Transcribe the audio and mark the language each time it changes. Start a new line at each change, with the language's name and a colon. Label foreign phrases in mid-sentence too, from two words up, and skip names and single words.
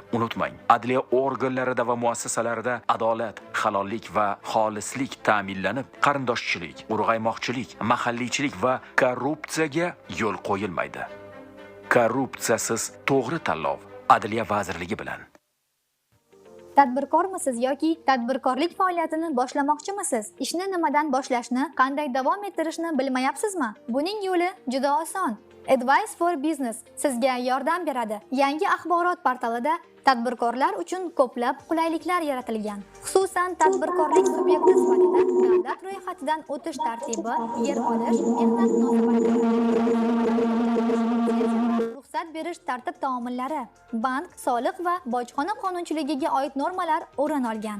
Uzbek: Unutmang, adliya organlarida va muassasalarida adolat, halollik va xolislik ta'minlanib, qarindoshchilik, urg'aymoqchilik, mahalliychilik va korrupsiyaga yo'l qo'yilmaydi. Korrupsiyasiz to'g'ri tanlov Adliya vazirligi bilan. Tadbirkormisiz yoki tadbirkorlik faoliyatini boshlamoqchimisiz? Ishni nimadan boshlashni, qanday davom ettirishni bilmayapsizmi? Buning yo'li juda oson. Advice for Business sizga yordam beradi. Yangi axborot portalida tadbirkorlar uchun ko'plab qulayliklar yaratilgan. Xususan, tadbirkorlik subyekti sifatida davlat ro'yxatidan o'tish tartibi, yer olish, mehnat munosabatlari, ruxsat berish tartib-taomillari, bank, soliq va bojxona qonunchiligiga oid normalar o'rin olgan.